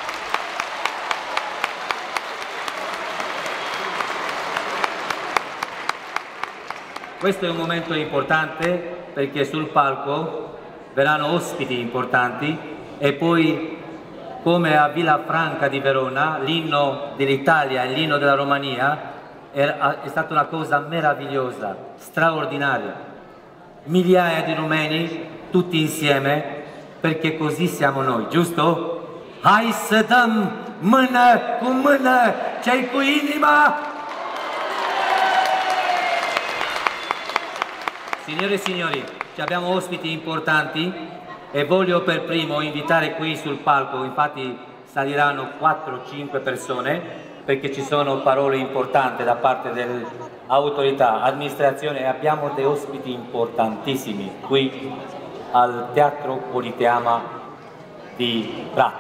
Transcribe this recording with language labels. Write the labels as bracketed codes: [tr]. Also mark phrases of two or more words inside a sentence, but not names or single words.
[it] Questo è un momento importante perché sul palco verranno ospiti importanti e poi, come a Villafranca di Verona, l'inno dell'Italia e l'inno della Romania è stata una cosa meravigliosa, straordinaria. Migliaia di rumeni tutti insieme, perché così siamo noi, giusto? [ro] Hai să dăm mână cu mână, cei cu inima! [it] Signore e signori, abbiamo ospiti importanti e voglio per primo invitare qui sul palco, infatti saliranno 4-5 persone, perché ci sono parole importanti da parte dell'autorità, amministrazione, e abbiamo dei ospiti importantissimi qui al Teatro Politeama di Prato.